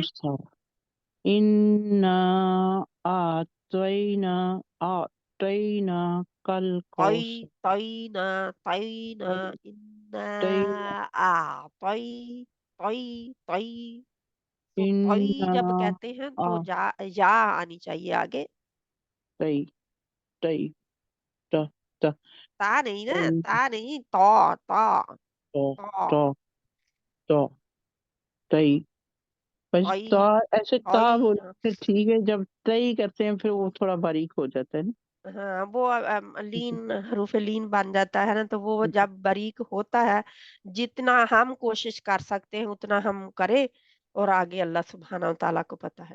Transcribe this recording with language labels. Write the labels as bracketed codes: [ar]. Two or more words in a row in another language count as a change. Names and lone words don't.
[ar] کوثر انا اعطیناک الکوثر. طینا طینا انا اعطی طی. [ur] تو طی جب انا کہتے ہیں تو یا آنی چاہیے آگے. طی طی تا تا نہیں نا، تا نہیں، تو تو تو طی. بس تا ایسے تا بولے پھر ٹھیک ہے، جب طی کرتے ہیں پھر وہ تھوڑا باریک ہو جاتا ہے نا. ہاں وہ لین حروف لین بن جاتا ہے نا، تو وہ جب باریک ہوتا ہے جتنا ہم کوشش کر سکتے ہیں اتنا ہم کریں، اور آگے اللہ سبحانہ و تعالیٰ کو پتہ ہے.